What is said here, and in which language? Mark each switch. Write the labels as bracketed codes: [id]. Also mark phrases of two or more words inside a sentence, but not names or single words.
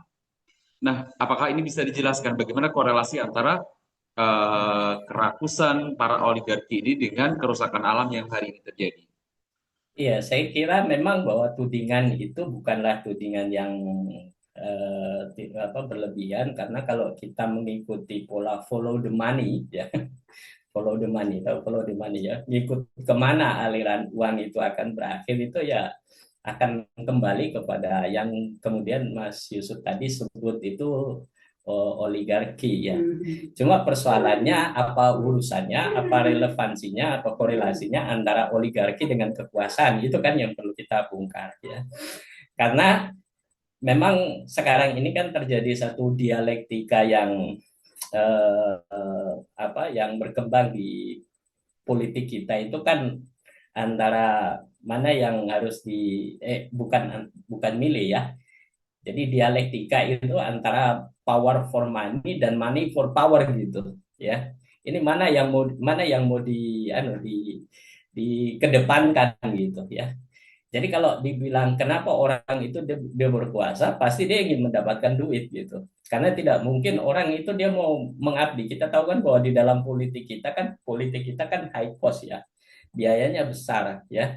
[id] Nah, apakah ini bisa dijelaskan bagaimana korelasi antara kerakusan para oligarki ini dengan kerusakan alam yang hari ini terjadi? Iya, saya kira memang bahwa tudingan itu bukanlah tudingan yang berlebihan, karena kalau kita mengikuti pola [en] follow the money [id] ya, [en] follow the money, [id] tahu [en] follow the money [id] ya, ngikut kemana aliran uang itu akan berakhir, itu ya akan kembali kepada yang kemudian Mas Yusuf tadi sebut itu oligarki ya. Cuma persoalannya apa urusannya, apa relevansinya, apa korelasinya antara oligarki dengan kekuasaan, itu kan yang perlu kita bongkar ya. Karena memang sekarang ini kan terjadi satu dialektika yang yang berkembang di politik kita itu kan, antara mana yang harus bukan bukan milih ya. Jadi dialektika itu antara [en] power for money [id] dan [en] money for power [id] gitu ya. Ini mana yang mau dikedepankan gitu ya. Jadi kalau dibilang kenapa orang itu dia berkuasa, pasti dia ingin mendapatkan duit gitu. Karena tidak mungkin orang itu dia mau mengabdi. Kita tahu kan bahwa di dalam politik kita kan [en] high cost [id] ya, biayanya besar ya.